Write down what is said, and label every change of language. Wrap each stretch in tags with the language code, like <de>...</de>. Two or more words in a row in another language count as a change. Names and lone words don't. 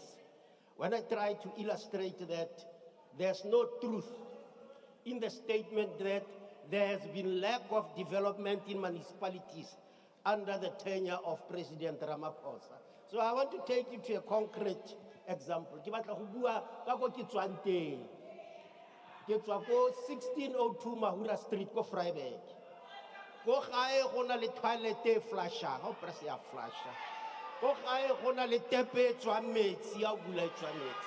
<en>When I try to illustrate that there's no truth in the statement that there has been lack of development in municipalities under the tenure of President Ramaphosa. So I want to take you to a concrete example.</en> <tn>Ke batla go bua ka ko ke tswang teng. Ke tswa ko 1602 Mahura Street ko Vryburg. Ko gae go na le toilet e flashang, o press ya flasha. Ko gae go na le tepe e tswang metsi ya bula e tswang metsi.</tn>